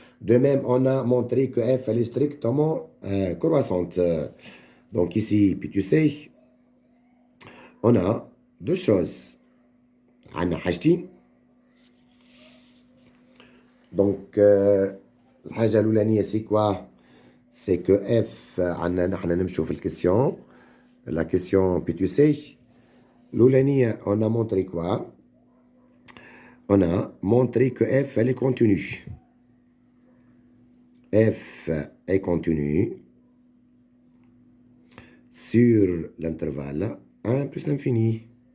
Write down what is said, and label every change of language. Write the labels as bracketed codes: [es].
[fr] De même, on a montré que f, elle est strictement croissante. Donc ici, puis tu sais, on a deux choses. [ar] عندنا حاجتين. [fr] Donc, [ar] الحاجة الأولانية [fr] c'est quoi? C'est que f, [ar] عندنا نحن نمشوا في [fr] الكسيون. La question, puis tu sais, l'أولانية, on a montré quoi? On a montré que f, elle est continue. F est continue sur l'intervalle 1 plus l'infini.